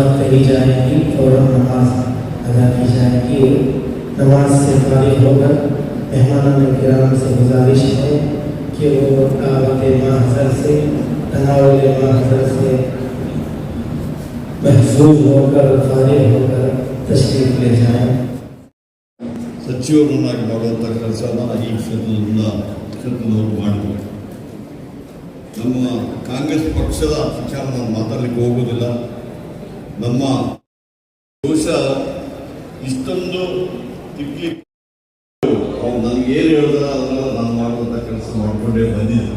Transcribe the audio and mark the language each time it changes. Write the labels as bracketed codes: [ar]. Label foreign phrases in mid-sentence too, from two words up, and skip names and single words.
[hi] पढ़ी जाएगी, फौरन नमाज अदा की जाएगी। नमाज से फारिग होकर मेहमानान किराम से गुजारिश है कि वो दावत महज़र से, तनावुल महज़र से महफूज होकर, फारिग होकर तशरीफ ले जाएं। [kn] ಸಚಿವರನ್ನಾಗಿ ಮಾಡುವಂಥ ಕೆಲಸನ ಈ ಕ್ಷೇತ್ರದವರು ಮಾಡಬೇಕು. ನಮ್ಮ ಕಾಂಗ್ರೆಸ್ ಪಕ್ಷದ ವಿಚಾರ ನಾನು ಮಾತಾಡಲಿಕ್ಕೆ ಹೋಗೋದಿಲ್ಲ. ನಮ್ಮ ಬಹುಶಃ ಇಷ್ಟೊಂದು ತಿಕ್ಲಿಕ್ಕೆ ಅವ್ರು ನನಗೇನು ಹೇಳಿದ್ರೆ ಅದನ್ನೆಲ್ಲ ನಾನು ಮಾಡುವಂಥ ಕೆಲಸ ಮಾಡಿಕೊಂಡೇ ಬಂದಿದ್ದೆ.